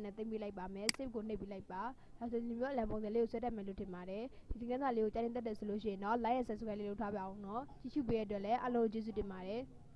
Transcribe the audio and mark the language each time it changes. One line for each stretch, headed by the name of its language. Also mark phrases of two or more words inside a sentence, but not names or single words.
Burmese: နဲ့တင်ပေးလိုက်ပါမယ် save ကိုနှိပ်ပေးလိုက်ပါဒါဆိုဒီမျိုးအလံပုံစံလေးကိုဆွဲတက်မယ်လို့ထင်ပါတယ်ဒီကနေ့စာလေးကိုကြားတင်တက်တယ်ဆိုလို့ရှိရင်တော့
English: like and subscribe
Burmese: လေးလုပ်ထားပါအောင်နော်ကြည့်ရှုပေးတဲ့အတွက်လည်းအားလုံးကျေးဇူးတင်ပါတယ်